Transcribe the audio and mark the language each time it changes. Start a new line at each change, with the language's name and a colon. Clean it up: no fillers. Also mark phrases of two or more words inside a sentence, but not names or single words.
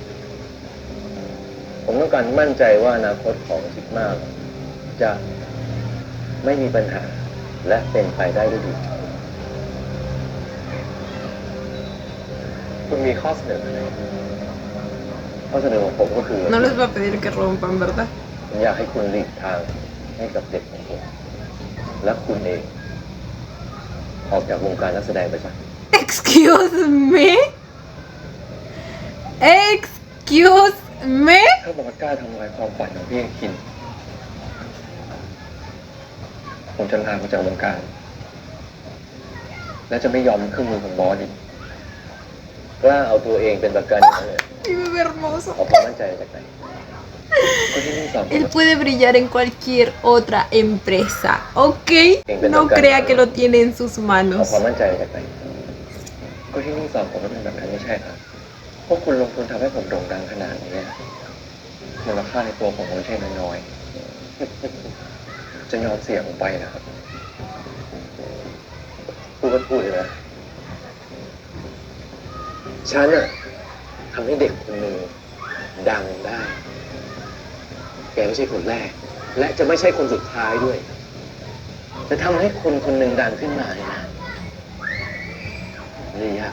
Thai: ผมต้องการมั่นใจว่าอนาคตของซิกมาจะไม่มีปัญหาและเป็นไปได้ด้วยดี คุณมีข้อเสนออะไร ข้อเสนอของผมก็คือ
Spanish: No les va a pedir que rompan, ¿verdad?
Thai: ผมอยากให้คุณหลีกทางให้กับเด็กของผมและคุณเองออกจากวงการนักแสดงไปซะ
English: Excuse me. Excuse me.
Thai: ถ้าบอสกล้าทำลายความฝันของพี่อาคิน ผมจะลาออกจากวงการ และจะไม่ยอมเป็นเครื่องมือของบอสอีก กล้าเอาตัวเองเป็นประกันอย่างนั้นเลย
Spanish: Mi bebé hermoso.
Thai: เอาความมั่นใจมาจากไหนก็ที่นี่สามคน
Spanish: Él puede brillar en cualquier otra empresa, ¿ok? No crea que lo tiene en sus
Thai: เอา
Spanish: manos.
Thai: ความมั่นใจมาจากไหน ก็ที่นี่สอนผมว่าเป็นแบบนั้นไม่ใช่ครับพวกคุณลงทุนทำให้ผมโด่งดังขนาดนี้มูลค่าในตัวผมไม่ใช่น้อยๆ จะยอมเสี่ยงผมไปนะครับ พูดก็พูดเลยนะฉันน่ะทำให้เด็กคนหนึ่งดังได้ แกไม่ใช่คนแรก และจะไม่ใช่คนสุดท้ายด้วย จะทำให้คนคนหนึ่งดังขึ้นมาเนี่ยนะไม่ได้ยาก